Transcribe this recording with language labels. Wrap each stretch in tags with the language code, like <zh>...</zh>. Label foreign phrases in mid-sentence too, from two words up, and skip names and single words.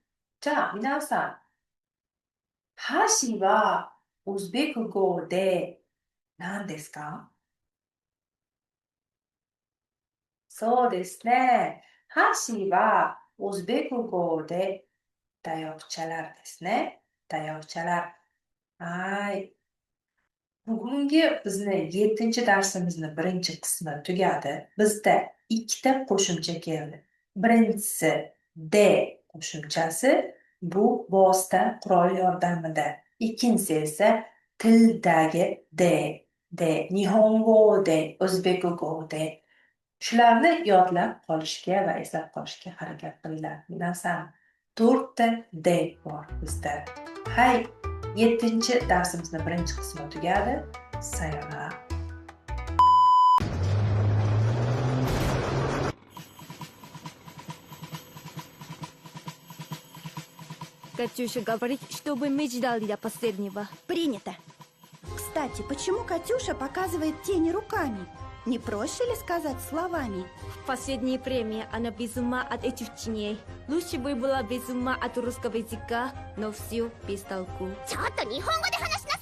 <ja>じゃあ、皆さん、箸はウズベク語で何ですか？そうですね。箸はウズベク語でtayoqchalarですね。tayoqchalar. Hay.</ja> <uz>Bugungi bizni 7-chi darsimizni birinchi qismi tugadi. Bizda ikkita qo'shimcha keldi. Birinchisi de qo'shimchasi, bu vosita qurol yordamida. Ikkinchisi esa tildagi de,</uz> <ja>日本語で,</ja> <uz>o'zbekgo de. Shularni yodlab qolishga va eslab qolishga harakat qilinglar. Minasan, 4ta de bor bizda. Hay. 7 darsimizning birinchi qismi tugadi. Sayonara.</uz> <ru>Катюша говорит, чтобы мы ждали до последнего. Принято. Кстати, почему Катюша показывает тени руками? Не проще ли сказать словами? В последней премии она без ума от этих теней. Лучше бы была без ума от русского языка, но все без толку.</ru> <ja>ちょっと日本語で話</ja>